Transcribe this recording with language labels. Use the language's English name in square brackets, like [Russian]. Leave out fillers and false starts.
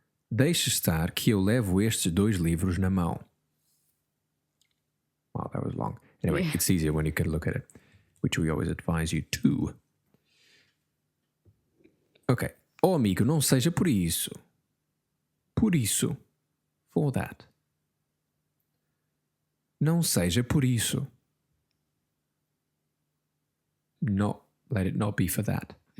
[Portuguese] Deixa estar que eu levo estes 2 livros na mão. [English] Wow, that was long. Anyway, it's easier when you can look at it, which we always advise you to. Okay. [Portuguese] Oh, amigo, não seja por isso. por isso. [English] For that. [Portuguese] Não seja por isso. [English] Let it not be for that.